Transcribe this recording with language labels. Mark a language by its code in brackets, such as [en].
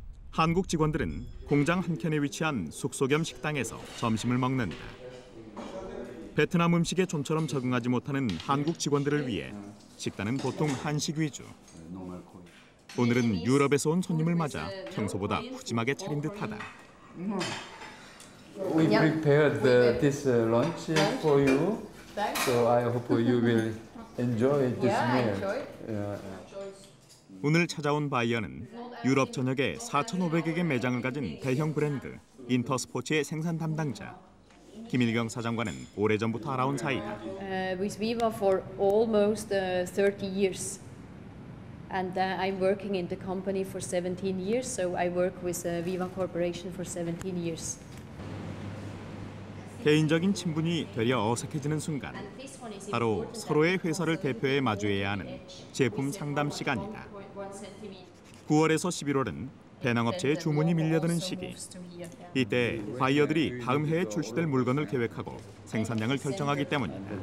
[ko] 한국 직원들은 공장 한켠에 위치한 숙소 겸 식당에서 점심을 먹는다. 베트남 음식에 좀처럼 적응하지 못하는 한국 직원들을 위해 식단은 보통 한식 위주. 오늘은 유럽에서 온 손님을 맞아 평소보다 푸짐하게 차린 듯하다. [en] We prepared this lunch for you, so I hope you will enjoy this meal. [ko] 오늘 찾아온 바이어는 유럽 전역에 4,500여 개 매장을 가진 대형 브랜드 인터스포츠의 생산 담당자. 김일경 사장과는 오래전부터 알아온 사이다. [en] With Viva for almost 30 years. And I'm working in the company for 17 years, so I work with Viva Corporation for 17 years. [ko] 개인적인 친분이 되려 어색해지는 순간, 바로 서로의 회사를 대표해 마주해야 하는 제품 상담 시간이다. 9월에서 11월은 배낭업체의 주문이 밀려드는 시기. 이때 바이어들이 다음 해에 출시될 물건을 계획하고 생산량을 결정하기 때문이다.